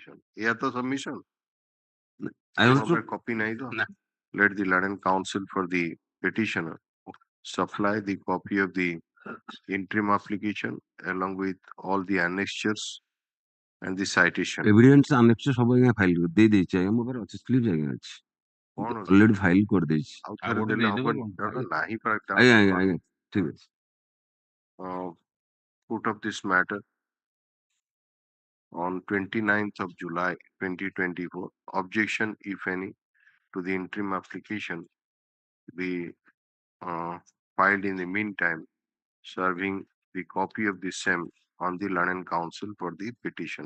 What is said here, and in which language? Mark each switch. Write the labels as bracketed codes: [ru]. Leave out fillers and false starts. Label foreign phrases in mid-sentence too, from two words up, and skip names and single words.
[en] Yeah, the submission. I also [hi] copy nahi tho? [en] let the learned counsel for the petitioner supply the copy of the interim application along with all the annexures and the citation. Evidence annexure [or] ସବୁ ଆଜ୍ଞା ଫାଇଲ ଦେଇ ଦେଇଛି ଆଜ୍ଞା ମୋ ପାଖରେ ଅଛି ସ୍ଲିପ୍ ଆଜ୍ଞା ଅଛି କଣ ଅଲରେଡି ଫାଇଲ କରିଦେଇଛି ଆଉ ଆଉ ଥରେ ଗୋଟେ ଦେଲେ ଦେଇଦେବ ହବନି କଣ? କାରଣ ନାହିଁ ଆଜ୍ଞା ଆଜ୍ଞା ଆଜ୍ଞା ଠିକ ଅଛି [en] foot of this matter on 29th of July 2024. Objection, if any, to the interim application be filed in the meantime, serving the copy of the same on the learned counsel for the petitioner.